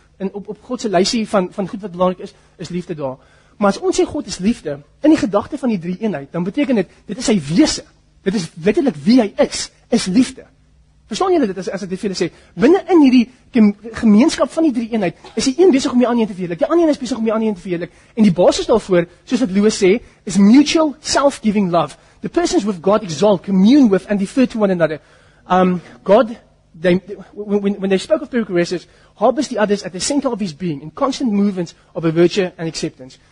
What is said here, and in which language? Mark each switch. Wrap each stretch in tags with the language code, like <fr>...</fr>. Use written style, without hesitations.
<af>En op God se lysie van goed wat belangrik is liefde daar. Maar as ons sê God is liefde in die gedagte van die drie eenheid, dan beteken dit is sy wese. Dit is letterlik wie hy is liefde. Verstaan julle dit as ek dit vir julle sê? Binne in hierdie gemeenskap van die drie eenheid is die een besig om die ander een te verheerlik. Die ander een is besig om die ander een te verheerlik. En die basis daarvoor, soos wat Lewis sê, is</af> <en>mutual self-giving love. The persons with God exalt, commune with and defer to one another. God, when they spoke of perichoresis, harbors the others at the center of his being in constant movements of a virtue and acceptance.</en>